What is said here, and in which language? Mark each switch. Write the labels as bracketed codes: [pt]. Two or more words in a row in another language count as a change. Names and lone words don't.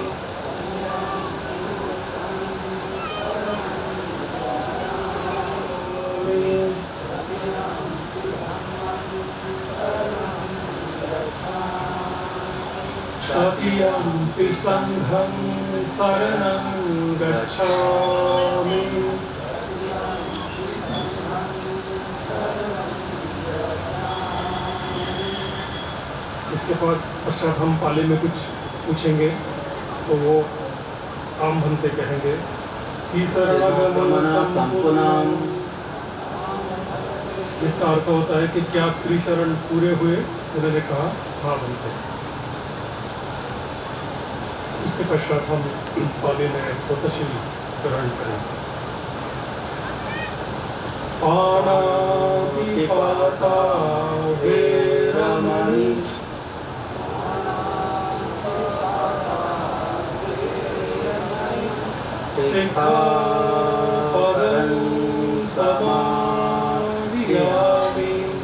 [pi] तृतीयम्पि संघं शरणं गच्छामि। [hi] इसके बाद पश्चात हम पाली में कुछ पूछेंगे तो वो [pi] आम बनते [hi] कहेंगे कि [pi] शरणगमन संपूर्णम। [hi] इसका अर्थ होता है कि क्या त्रिशरण पूरे हुए? उन्होंने कहा हाँ बनते। उसके पश्चात हम पाली में दशशील ग्रहण करेंगे। [pi] पानातिपाता वेरमणि सिक्खापदं समादियामि।